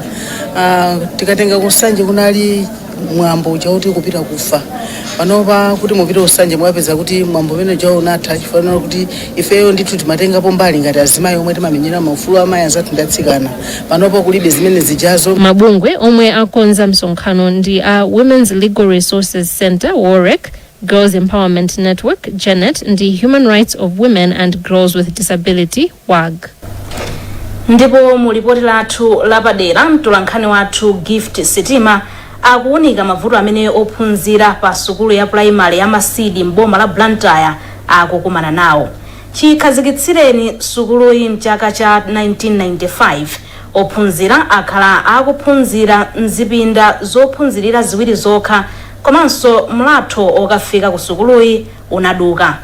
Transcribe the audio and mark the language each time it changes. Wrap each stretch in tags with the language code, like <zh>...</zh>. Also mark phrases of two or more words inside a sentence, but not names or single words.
<ny>Tikatenga ku Nsanje kunali mwambo chauti kupita kufa. Panopa kuti mupita Nsanje mwapeza kuti mwambo umene jawo unatha chifukwa kuti ifeyo ndithu timatengapo mbali ngati azimayi omwe timamenyera maufulu amayi anzathu ndi atsikana. Panopa kulibe zimene zijazo. Mabungwe omwe akonza msonkhano ndi a Women's Legal Resources Center WOREC, Girls Empowerment Network Janet ndi Human Rights of Women and Girls with Disability WAG. Ndipo mu ripoti lathu lapadera mtolankhani wathu Gift Sitima akuunika mavuto amene ophunzira pa sukulu ya primary ya Masidi mboma la Blantyre akukumana nawo. Chikhazikitsireni sukuluyi mchaka cha 1995 ophunzira akhala akuphunzira mzipinda zophunzirira ziwiri zokha komanso mlatho okafika ku sukuluyi unaduka.</ny>